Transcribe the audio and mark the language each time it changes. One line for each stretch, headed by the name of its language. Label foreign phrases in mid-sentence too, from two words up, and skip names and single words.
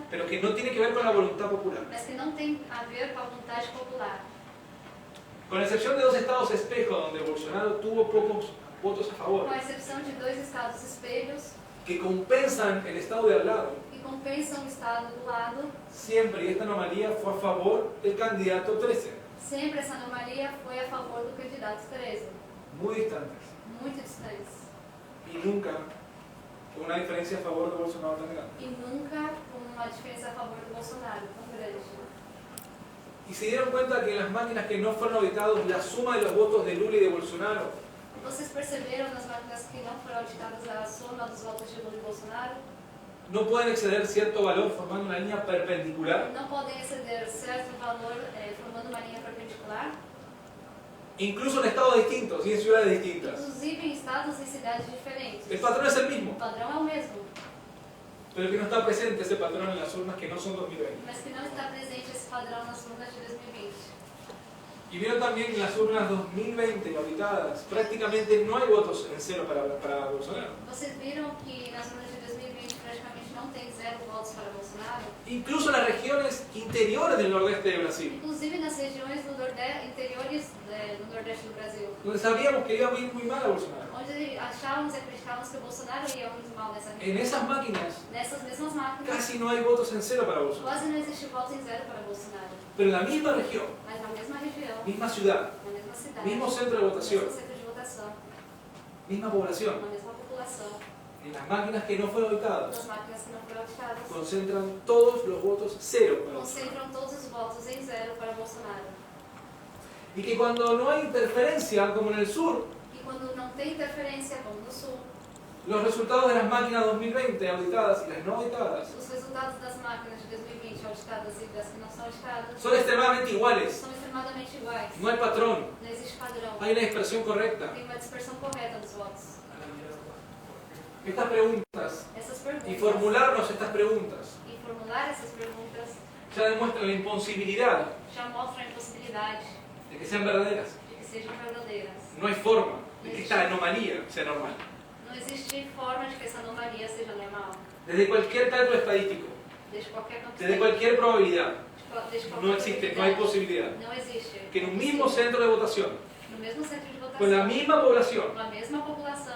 Spanish: pero que no tiene que ver con la voluntad popular.
Portuguese: mas que não tem a ver com a vontade popular.
Spanish: Con excepción de 2 estados espejo donde Bolsonaro tuvo pocos votos a favor,
Portuguese: Com a exceção de 2 estados espelhos
Spanish: que compensan el estado de al lado,
Portuguese: que compensam o estado do lado,
Spanish: siempre, y esta anomalía fue a favor del candidato 13,
Portuguese: sempre essa anomalia foi a favor do candidato 13,
Spanish: muy distantes,
Portuguese: muito distantes.
Spanish: y nunca con una diferencia a favor de Bolsonaro tan grande.
Portuguese: E nunca com uma diferença a favor do Bolsonaro tão grande.
Spanish: Y se dieron cuenta que en las máquinas que no fueron auditados, la suma de los votos de Lula y de Bolsonaro
Portuguese: Vocês perceberam nas máquinas que não foram auditadas a soma dos votos de Lula e Bolsonaro?
Spanish: no pueden exceder cierto valor formando una línea perpendicular,
Portuguese: Não podem exceder certo valor formando uma linha perpendicular,
Spanish: incluso en estados distintos y en ciudades distintas.
Portuguese: inclusive em estados e cidades diferentes.
Spanish: El patrón es el
Portuguese: O
Spanish: mismo,
Portuguese: padrão é o mesmo,
Spanish: pero que no está presente ese patrón en las urnas que no son 2020.
Portuguese: mas que não está presente esse padrão nas urnas de 2020.
Spanish: Y vieron también que en las urnas 2020 auditadas, prácticamente no hay votos en cero para Bolsonaro.
Portuguese: Vocês viram que nas urnas de 2020 praticamente não tem 0 votos para Bolsonaro?
Spanish: Incluso en las regiones interiores del nordeste de Brasil,
Portuguese: Inclusive nas regiões do interiores do Nordeste do Brasil,
Spanish: donde sabíamos que iba a ir muy mal a Bolsonaro.
Portuguese: onde achávamos e acreditávamos que o Bolsonaro ia muito mal nessa região.
Spanish: En esas máquinas
Portuguese: Nessas mesmas máquinas,
Spanish: casi no hay votos en cero para Bolsonaro.
Portuguese: quase não existe voto em 0 para Bolsonaro.
Spanish: Pero en la misma región,
Portuguese: Mas na mesma região,
Spanish: misma ciudad,
Portuguese: na mesma cidade,
Spanish: mismo centro de votación,
Portuguese: mesmo centro de votação,
Spanish: misma población,
Portuguese: na mesma população,
Spanish: en las máquinas que no fueron auditadas,
Portuguese: nas máquinas que não foram auditadas,
Spanish: concentran todos los votos cero para Bolsonaro.
Portuguese: concentram todos os votos em 0 para Bolsonaro.
Spanish: Y que cuando no hay interferencia, como en el sur,
Portuguese: E quando não tem interferência, como no Sul,
Spanish: los resultados de las máquinas 2020 auditadas y las no auditadas
Portuguese: os resultados das máquinas de 2020 auditadas e das que não são auditadas
Spanish: son extremadamente iguales.
Portuguese: são extremadamente iguais.
Spanish: No hay patrón,
Portuguese: Não existe padrão.
Spanish: hay una expresión correcta.
Portuguese: Tem uma dispersão correta dos votos.
Spanish: Estas preguntas
Portuguese: Essas perguntas
Spanish: y formularnos estas preguntas
Portuguese: e formular essas perguntas
Spanish: ya demuestran la imposibilidad
Portuguese: já mostram a impossibilidade
Spanish: de que sean verdaderas.
Portuguese: de que sejam verdadeiras.
Spanish: No hay forma de que esta anomalía sea normal.
Portuguese: Não existe forma de que essa anomalia seja normal.
Spanish: Desde cualquier cálculo estadístico,
Portuguese: Desde qualquer campo
Spanish: desde cualquier probabilidad,
Portuguese: desde qualquer
Spanish: no existe, no hay posibilidad
Portuguese: Não existe.
Spanish: que en un mismo centro de votación,
Portuguese: No mesmo centro de votação,
Spanish: con la misma población,
Portuguese: com a mesma população,